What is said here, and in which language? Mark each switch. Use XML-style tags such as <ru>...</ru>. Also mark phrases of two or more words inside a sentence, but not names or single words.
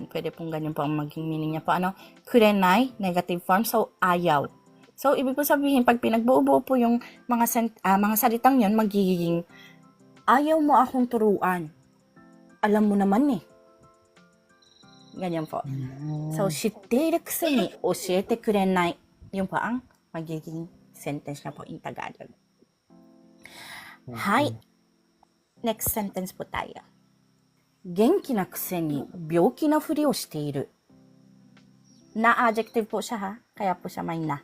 <tl>Pwede pong ganyan po ang maging meaning niya po. Kurenai,</tl> <en>negative form.</en> <tl>So, ayaw. So, ibig po sabihin, pag pinagbuo-buo po yung mga salitang yon, magiging ayaw mo akong turuan. Alam mo naman eh. Ganyan po. So,</tl> <ja>知ってるくせに教えてくれない.</ja> <tl>Yun po ang magiging sentence na po</tl> <en>in Tagalog.</en> <tl>Hi. Next sentence po tayo.</tl> <ja>元気なくせに病気なふりをしている.</ja> <tl>Na adjective po siya ha. Kaya po siya may na.</tl>